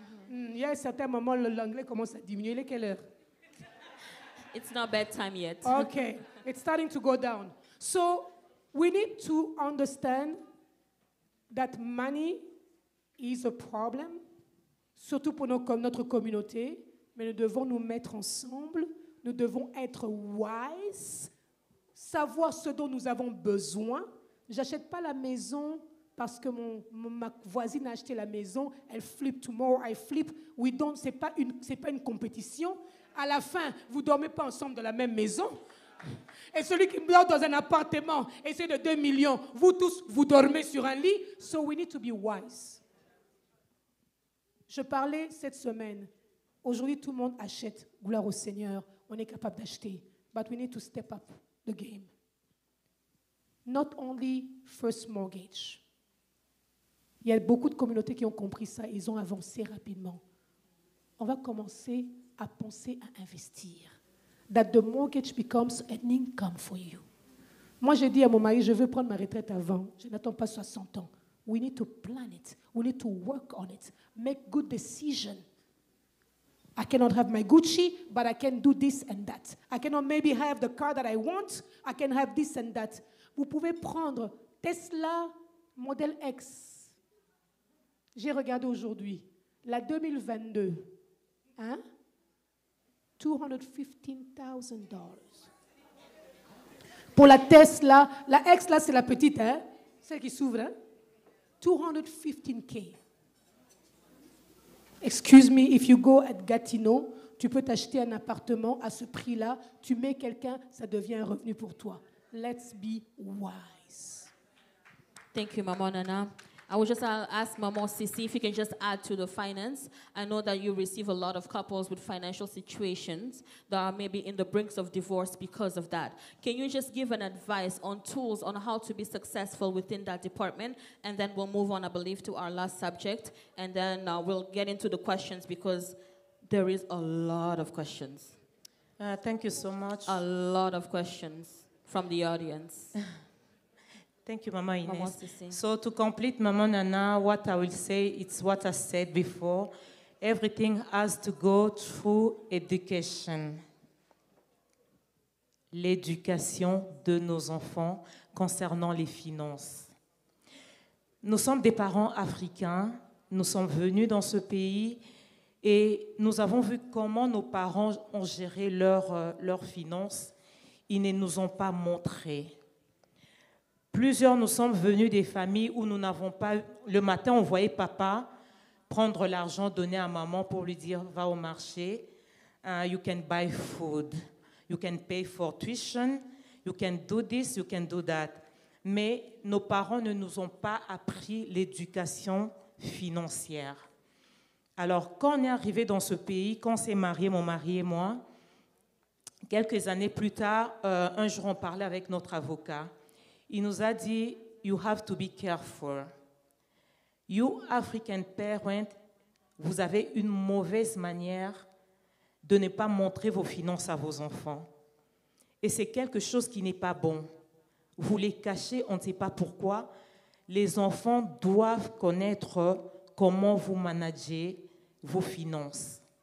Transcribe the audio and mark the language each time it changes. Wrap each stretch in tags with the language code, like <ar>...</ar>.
<fr>Il y a un certain moment, l'anglais commence à diminuer. Il est quelle heure?</fr> <en>It's not bedtime yet. Okay, it's starting to go down. So we need to understand that money is a problem,</en> <fr>surtout pour notre communauté, mais nous devons nous mettre ensemble, nous devons être wise, savoir ce dont nous avons besoin. J'achète pas la maison parce que ma voisine a acheté la maison, elle flip</fr> <en>tomorrow, I flip.</en> <fr>C'est pas une compétition. À la fin, vous ne dormez pas ensemble dans la même maison. Et celui qui dort dans un appartement, et c'est de 2 millions, vous tous, vous dormez sur un lit.</fr> <en>So we need to be wise.</en> <fr>Je parlais cette semaine. Aujourd'hui, tout le monde achète. Gloire au Seigneur. On est capable d'acheter.</fr> <en>But we need to step up the game. Not only first mortgage.</en> <fr>Il y a beaucoup de communautés qui ont compris ça. Ils ont avancé rapidement. On va commencer à penser à investir.</fr> <en>That the mortgage becomes an income for you.</en> <fr>Moi, j'ai dit à mon mari, je veux prendre ma retraite avant. Je n'attends pas 60 ans.</fr> <en>We need to plan it. We need to work on it. Make good decisions. I cannot have my Gucci, but I can do this and that. I cannot maybe have the car that I want. I can have this and that.</en> <fr>Vous pouvez prendre Tesla Model X. J'ai regardé aujourd'hui, la 2022, hein? $215,000. Pour la Tesla, la X là c'est la petite, hein? Celle qui s'ouvre, hein? $215K.</fr> <en>Excuse me, if you go at Gatineau,</en> <fr>tu peux t'acheter un appartement à ce prix-là, tu mets quelqu'un, ça devient un revenu pour toi.</fr> <en>Let's be wise. Thank you, Mama Nana. I would just ask Mama Sisi if you can just add to the finance. I know that you receive a lot of couples with financial situations that are maybe in the brinks of divorce because of that. Can you just give an advice on tools on how to be successful within that department? And then we'll move on, I believe, to our last subject. And then we'll get into the questions because there is a lot of questions. Thank you so much. A lot of questions from the audience. Thank you, Mama Ines. Sisi. So to complete Mama Nana, what I will say, it's what I said before. Everything has to go through education.</en> <fr>L'éducation de nos enfants concernant les finances. Nous sommes des parents africains, nous sommes venus dans ce pays et nous avons vu comment nos parents ont géré leurs finances. Ils ne nous ont pas montré. Plusieurs, nous sommes venus des familles où nous n'avons pas... Le matin, on voyait papa prendre l'argent donné à maman pour lui dire « Va au marché,</fr> <en>you can buy food, you can pay for tuition, you can do this, you can do that ».</en> <fr>Mais nos parents ne nous ont pas appris l'éducation financière. Alors, quand on est arrivé dans ce pays, quand on s'est mariés, mon mari et moi, quelques années plus tard, un jour, on parlait avec notre avocat. Il nous a dit,</fr> <en>you have to be careful. You African parents,</en> <fr>vous avez une mauvaise manière de ne pas montrer vos finances à vos enfants. Et c'est quelque chose qui n'est pas bon. Vous les cachez, on ne sait pas pourquoi. Les enfants doivent connaître comment vous managez vos finances.</fr>